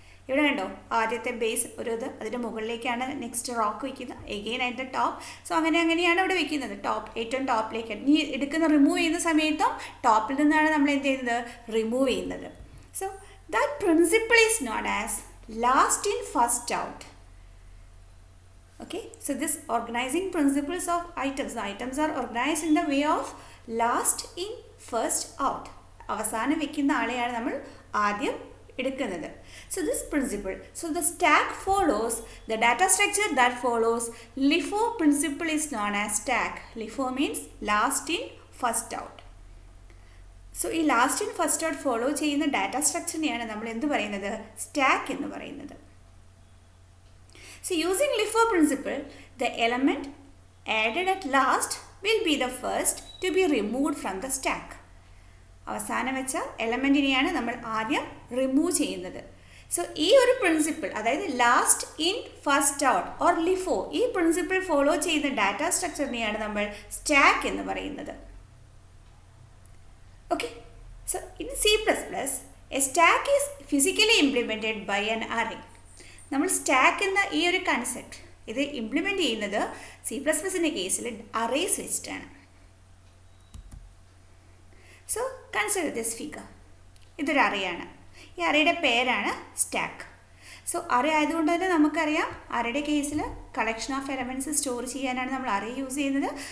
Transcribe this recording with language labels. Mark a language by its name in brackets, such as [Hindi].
[Malayalam] ഇവിടെ കണ്ടോ, ആദ്യത്തെ ബേസ് അതിൻ്റെ മുകളിലേക്കാണ് നെക്സ്റ്റ് റോക്ക് വയ്ക്കുന്നത്, എഗെയിൻ അതിൻ്റെ ടോപ്പ്. സോ അങ്ങനെയാണ് ഇവിടെ വെക്കുന്നത്, ഏറ്റവും ടോപ്പിലേക്കാണ്. ഇനി റിമൂവ് ചെയ്യുന്ന സമയത്തും ടോപ്പിൽ നിന്നാണ് നമ്മൾ എന്ത് ചെയ്യുന്നത്? റിമൂവ് ചെയ്യുന്നത്. [English] So that principle is known as last in first out. Okay, so this organizing principles of items, the items are organized in the way of last in first out. [Malayalam] അവസാനം വെക്കുന്ന ആളെയാണ് നമ്മൾ ആദ്യം എടുക്കുന്നത്. [English] So this principle, so the stack follows the data structure that follows LIFO principle is known as stack. LIFO means last in first out. [Malayalam] So ഈ last in first out follow ചെയ്യുന്ന data സ്ട്രക്ചറിനെയാണ് നമ്മൾ എന്ത് പറയുന്നത്? Stack എന്ന് പറയുന്നത്. [English] So using LIFO principle, the element added at last will be the first to be removed from the stack. [Malayalam] അവസാനം വെച്ച എലമെൻറ്റിനെയാണ് നമ്മൾ ആദ്യം റിമൂവ് ചെയ്യുന്നത്. സോ ഈ ഒരു പ്രിൻസിപ്പിൾ, അതായത് last in first out or LIFO, ഈ പ്രിൻസിപ്പിൾ ഫോളോ ചെയ്യുന്ന ഡാറ്റ സ്ട്രക്ചറിനെയാണ് നമ്മൾ സ്റ്റാക്ക് എന്ന് പറയുന്നത്. [English] Okay, so in C++, a stack is physically implemented by an array. [Malayalam] നമ്മൾ സ്റ്റാക്ക് എന്ന ഈ ഒരു കൺസെപ്റ്റ് ഇത് ഇംപ്ലിമെൻ്റ് ചെയ്യുന്നത് C++ൻ്റെ കേസിൽ അറേസ് വെച്ചിട്ടാണ്. [English] So consider this figure. [Malayalam] ഇതൊരു അറയാണ്. ഈ അറയുടെ പേരാണ് സ്റ്റാക്ക്. സോ അറേ ആയതുകൊണ്ട് തന്നെ നമുക്കറിയാം അറയുടെ കേസിൽ കളക്ഷൻ ഓഫ് എലമെൻറ്റ്സ് സ്റ്റോർ ചെയ്യാനാണ് നമ്മൾ അറേ യൂസ് ചെയ്യുന്നത്.